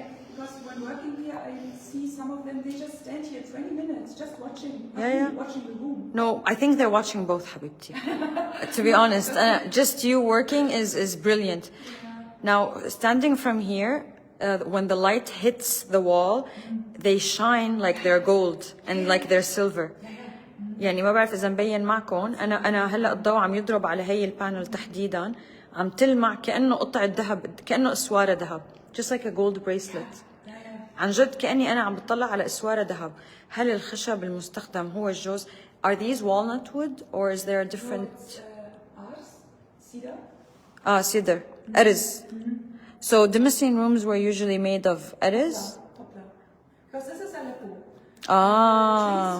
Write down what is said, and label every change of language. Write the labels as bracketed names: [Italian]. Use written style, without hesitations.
[English] because when working here, I see some of them, they just stand here 20 minutes, just watching, watching the room. No, I think they're watching both, Habibti. To be honest, just you working is brilliant. Now, standing from here, when the light hits the wall, they shine like they're gold and like they're silver. [Arabic] يعني ما بعرف إذا مبين معكم، أنا هلا الضوء عم يضرب على هي البانل تحديدا، عم تلمع كأنه قطعة ذهب، كأنه إسوارة ذهب، [English] just like a gold bracelet. [Arabic] عن جد كأني أنا عم بطلع على إسوارة ذهب. هل الخشب المستخدم هو الجوز؟ [English] Are these walnut wood or is there a different? Cedar. Cedar. Ariz. So the missing rooms were usually made of ariz? Poplar. Because this is Aleppo. Ah.